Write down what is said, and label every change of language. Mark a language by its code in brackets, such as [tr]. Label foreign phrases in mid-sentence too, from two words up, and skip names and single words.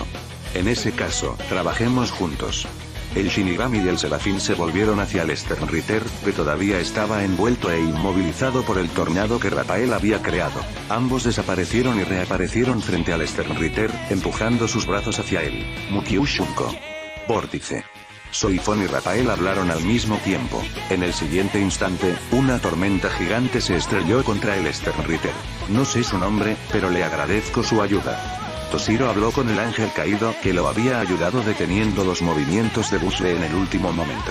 [es] En ese caso, trabajemos juntos. El Shinigami y el Serafín se volvieron hacia el Sternritter, que todavía estaba envuelto e inmovilizado por el tornado que Rafael había creado. Ambos desaparecieron y reaparecieron frente al Sternritter, empujando sus brazos hacia él. Mukyu Shunko. Vórtice. Soifón y Rafael hablaron al mismo tiempo. En el siguiente instante, una tormenta gigante se estrelló contra el Sternritter. No sé su nombre, pero le agradezco su ayuda. Toshiro habló con el ángel caído, que lo había ayudado deteniendo los movimientos de Busbe en el último momento.